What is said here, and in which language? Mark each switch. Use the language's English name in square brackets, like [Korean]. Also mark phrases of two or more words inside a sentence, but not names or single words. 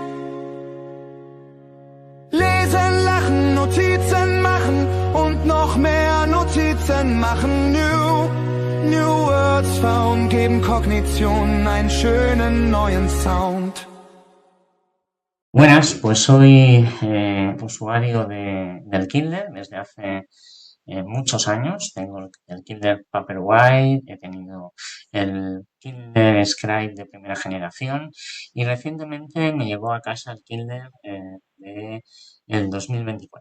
[German] Lesen, lachen, Notizen machen und noch mehr Notizen machen. [English] New Words found [German] geben Kognition einen schönen neuen Sound. [Spanish] Buenas, pues soy usuario del Kindle desde hace muchos años. Tengo el Kindle Paperwhite, he tenido el Kindle Scribe de primera generación y recientemente me llegó a casa el Kindle de el 2024.